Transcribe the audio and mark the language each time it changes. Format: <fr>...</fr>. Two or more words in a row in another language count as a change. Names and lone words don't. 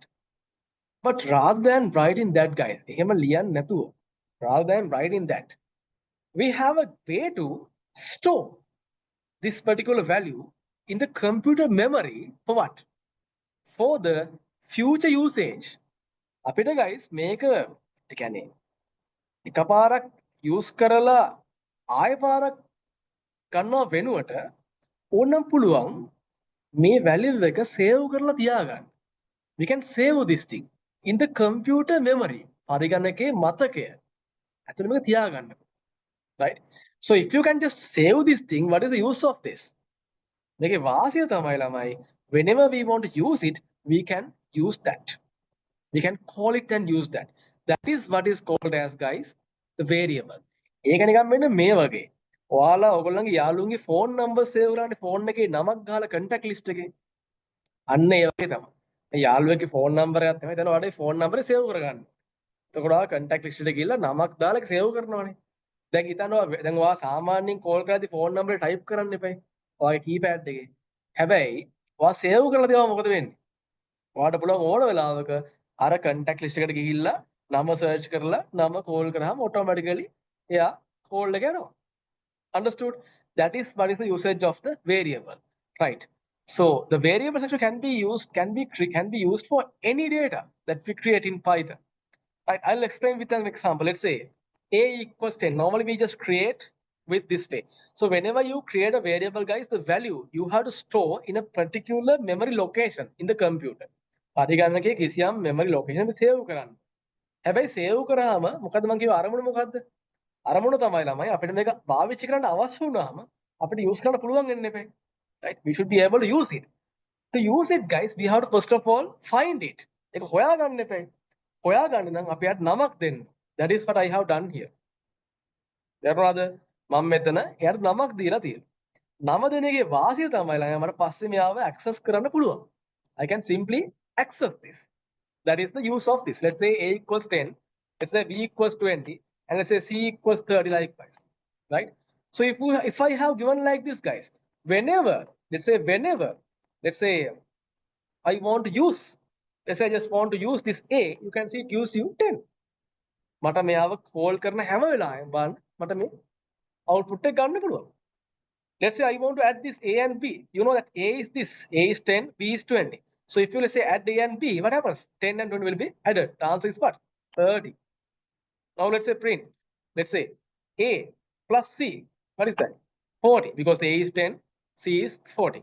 <en>But rather than writing that, guys, rather than writing that, we have a way to store this particular value in the computer memory for what? For the future usage.</en> <si>අපිට guys මේක කියන්නේ එකපාරක් use කරලා ආය පාරක් ගන්නව වෙනුවට ඕනම් පුළුවන් මේ value එක save කරලා තියාගන්න.</si> <en>We can save this thing in the computer memory.</en> <si>පරිගණකයේ මතකය ඇතුළේ මේක තියාගන්න.</si> <en>Right? So if you can just save this thing, what is the use of this?</en> <si>මේකේ වාසිය තමයි ළමයි,</si> <en>whenever we want to use it, we can use that. We can call it and use that. That is what is called as, guys, the variable.</en> <si>ඒක නිකන් මෙන්න මේ වගේ. ඔයාලා ඔයගොල්ලන්ගේ යාළුවන්ගේ</si> <en>phone number</en> <si>save කරානේ phone එකේ නමක් ගහලා</si> <en>contact list</en> <si>එකේ. අන්න ඒ වගේ තමයි. මේ යාළුවෙක්ගේ</si> <en>phone number</en> <si>එකක් තමයි එතන ඔයාලේ</si> <en>phone number</en> <si>save කරගන්න. එතකොට ඔයා</si> <en>contact list</en> <si>එකට ගිහලා නමක් දාලා save කරනවානේ. දැන් හිතනවා දැන් ඔයා සාමාන්‍යයෙන් call කරද්දී</si> <en>phone number</en> <si>එක type කරන්න එපා. ඔයාගේ keypad එකේ. හැබැයි ඔයා save කරලා දේවා මොකද වෙන්නේ? ඔයාට පුළුවන් ඕන වෙලාවක අර</si> <en>contact list</en> <si>එකට ගිහිල්ලා නම search කරලා නම call කරාම automatically එයා call එක යනවා.</si> <en>Understood? That is what is the usage of the variable, right? So the variables actually can be used for any data that we create in Python. Right? I'll explain with an example. Let's say a equals 10. Normally we just create with this way. So whenever you create a variable, guys, the value you have to store in a particular memory location in the computer.</en> <si>පරිගණකයේ කිසියම්</si> <en>memory location</en> <si>එක save කරන්න. හැබැයි save කරාම මොකද මම කියව අරමුණ මොකද්ද? අරමුණ තමයි ළමයි අපිට මේක පාවිච්චි කරන්න අවශ්‍ය වුණාම අපිට use කරන්න පුළුවන් වෙන්න එපා.</si> <en>Right? We should be able to use it. To use it, guys, we have to first of all find it.</en> <si>ඒක හොයාගන්න එපා. හොයාගන්න නම් අපි අර නමක් දෙන්න.</si> <en>That is what I have done here.</en> <si>දැනුණාද? මම මෙතන එයාට නමක් දීලා තියෙනවා. නම දෙන එකේ වාසිය තමයි ළමයි මට පස්සේ මෙයාව access කරන්න පුළුවන්.</si> <en>I can simply access this. That is the use of this. Let's say a equals 10, let's say b equals 20, and let's say c equals 30 likewise, right? So if I have given like this, guys, whenever let's say I want to use, let's say I just want to use this a, you can see it gives you 10.</en> <si>මට මෙයාව call කරන හැම වෙලාවෙම බලන්න මට මේ output එක ගන්න පුළුවන්.</si> <en>Let's say I want to add this a and b. You know that a is this, a is 10, b is 20. So if you let's say add A and B, what happens? 10 and 20 will be added. The answer is what? 30. Now let's say print. Let's say A plus C. What is that? 40, because the A is 10, C is 40.</en>